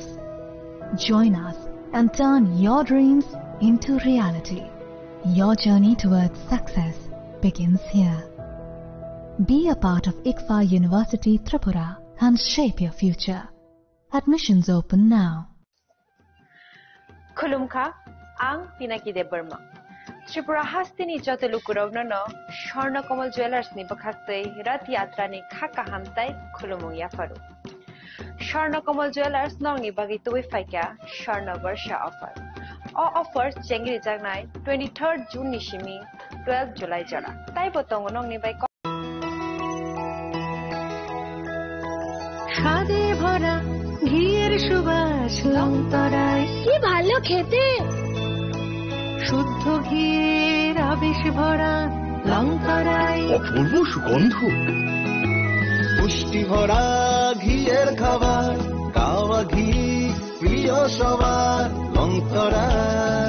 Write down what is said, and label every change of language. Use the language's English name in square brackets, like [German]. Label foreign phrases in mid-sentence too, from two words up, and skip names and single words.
[English] Join us and turn your dreams into reality. Your journey towards success begins here. Be a part of ICFA University Tripura and shape your future. Admissions open now. [Kok Borok] Khulumkha, ang Pinaki de Burma. Tripura hastini jotelu kurovno no Sharna Kamal Jewelers ni bakhaktei Rath Yatra ni khaka hamtai khulumung yafaru. Sharna Kamal Jewelers nong ni bagi tuwi faika Sharna Varsha offer. [English] All offers [Kok Borok] jengri jagnai 23rd June ni shimi 12th July jara. Tai botong nong ni bai [Bangla] সাদে ভরা ঘিয়ের সুবাস লংতরায় কি ভালো খেতে শুদ্ধ ঘিয়ের আবেশ ভরা লংতরায় অপূর্ব সুগন্ধ পুষ্টি ভরা ঘিয়ের খাবার কাওয়া ঘি প্রিয় সবার লংতরায়